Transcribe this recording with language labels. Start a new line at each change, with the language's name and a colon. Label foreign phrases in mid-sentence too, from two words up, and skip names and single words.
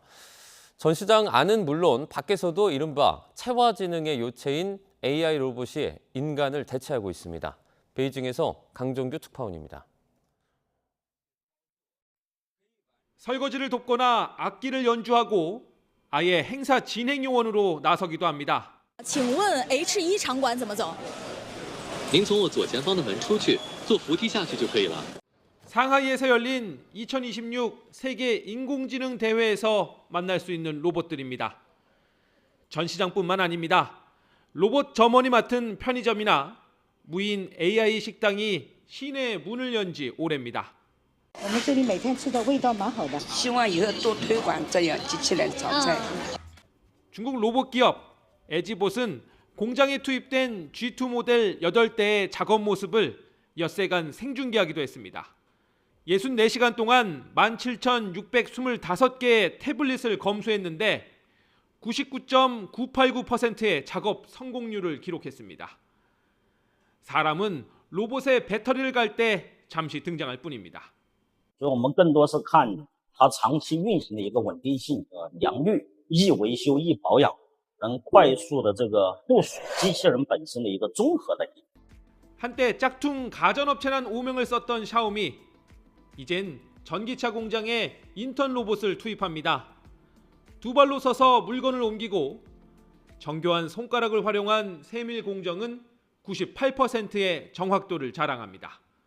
Korean: 전시장 안은 물론 밖에서도 이른바 체화지능의 요체인 AI 로봇이 인간을 대체하고 있습니다. 베이징에서 강정규 특파원입니다. 설거지를 돕거나 악기를 연주하고 아예 행사 진행 요원으로 나서기도 합니다.
Chinese: 请问 H1 场馆怎么走? 您从我左前方的门出去，坐扶梯下去就可以了。
Korean: 상하이에서 열린 2026 세계 인공지능 대회에서 만날 수 있는 로봇들입니다. 전시장뿐만 아닙니다. 로봇 점원이 맡은 편의점이나 무인 AI 식당이 시내 문을 연 지 오래입니다.
Chinese: 我们这里每天吃的味道蛮好的，希望以后多推广这样机器人炒菜。
Korean: 중국 로봇 기업 에지봇은 공장에 투입된 G2 모델 8대의 작업 모습을 엿새간 생중계하기도 했습니다. 64시간 동안 17,625개의 태블릿을 검수했는데 99.989%의 작업 성공률을 기록했습니다. 사람은 로봇의 배터리를 갈 때 잠시 등장할 뿐입니다.
Chinese: 所以我们更多是看它长期运行的一个稳定性、良率、易维修、易保养，能快速的这个部署机器人本身的一个综合的。
Korean: 한때 짝퉁 가전업체란 오명을 썼던 샤오미, 이젠 전기차 공장에 인턴 로봇을 투입합니다. 두 발로 서서 물건을 옮기고 정교한 손가락을 활용한 세밀 공정은 98%의 정확도를 자랑합니다.